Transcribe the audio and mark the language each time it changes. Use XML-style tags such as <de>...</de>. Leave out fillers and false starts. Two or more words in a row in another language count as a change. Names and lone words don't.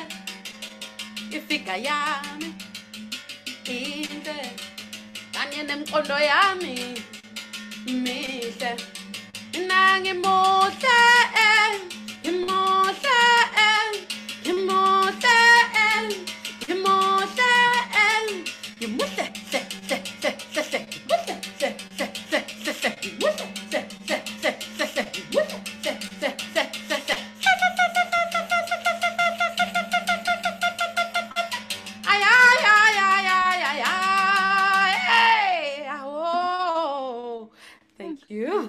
<zu>Ifika yami inhle. Kanye nemqondo yami mihle. Mina ngimuhle, ngimuhle, ngimuhle, ngimuhle, ngimuhle, hle, hle, hle, hle, hle, ngimuhle, hle, hle, hle, hle, hle, ngimuhle, hle, hle, hle, hle, hle, ngimuhle, hle, hle, hle, hle, hle. Ay, ay, ay, ay, ay, ay, ay,</zu> <en>hey, oh, thank you.</en>